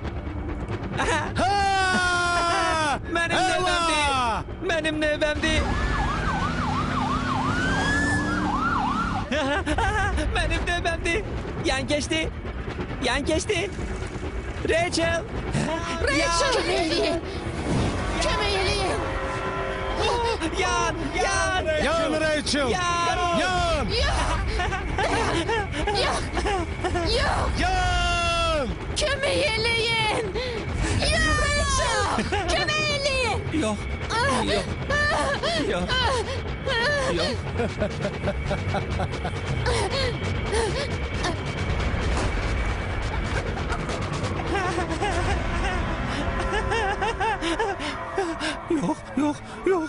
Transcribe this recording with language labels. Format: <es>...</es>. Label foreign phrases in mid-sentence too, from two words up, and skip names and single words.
<az>Mənim növbəmdir. Mənim növbəmdir. Mənim növbəmdir. Yan keçdi. Yan keçdi. Rachel. Rachel! Kömək eləyin! Kömək eləyin! Yan, yan. Yan Rachel! Yan. Yan! Yox! Yox! Yan! Kömək eləyin! Yox! Rachel! Kömək eləyin! Yox. Yox. Yox. Yox. Yox, yox, yox.</az>